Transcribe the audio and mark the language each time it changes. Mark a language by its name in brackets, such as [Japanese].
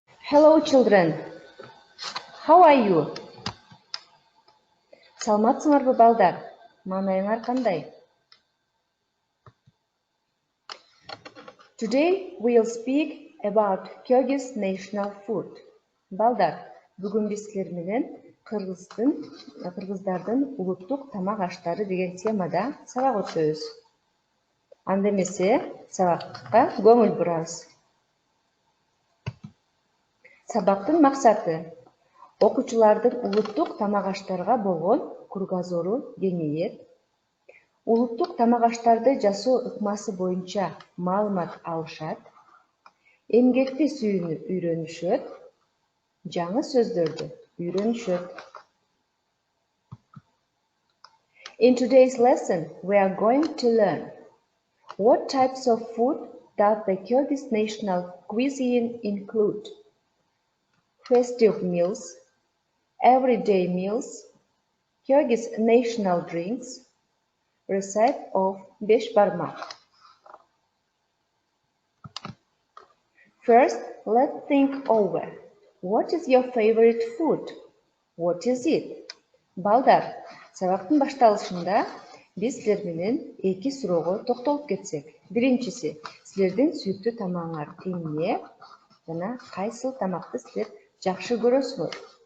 [English] Hello children, how are you? [Kyrgyz] Саламатсыңарбы балдар? Маанайыңар кандай? [English] Today we'll speak about Kyrgyz national food. [Kyrgyz] Балдар, бүгүн биз силер менен кыргыздардын улуттук тамак аштары деген темада сабак өтөбүз. Анда эмесе сабакка көңүл бурабыз. Сабактын максаты окуучулардын улуттук тамак аштарга болгон кругозору кеңейет. Улуттук тамак аштарды жасоо ыкмасы боюнча маалымат алышат. Эмгекти сүйүүнү үйрөнүшөт. Жаңы сөздөрдү үйрөнүшөт. [English] In today's lesson, we are going to learn what types of food does the Kyrgyz national cuisine include. Festive meals, everyday meals, Kyrgyz national drinks, recipe of besh barmak. First, let's think over. What is your favorite food? What is it? [Kyrgyz] Балдар, сабактын башталышында биз силер менен эки суроого токтолуп кетсек. Биринчиси, силердин сүйүктүү тамагыңар эмне жана кайсыл тамакты силер жакшы көрөсүңөр?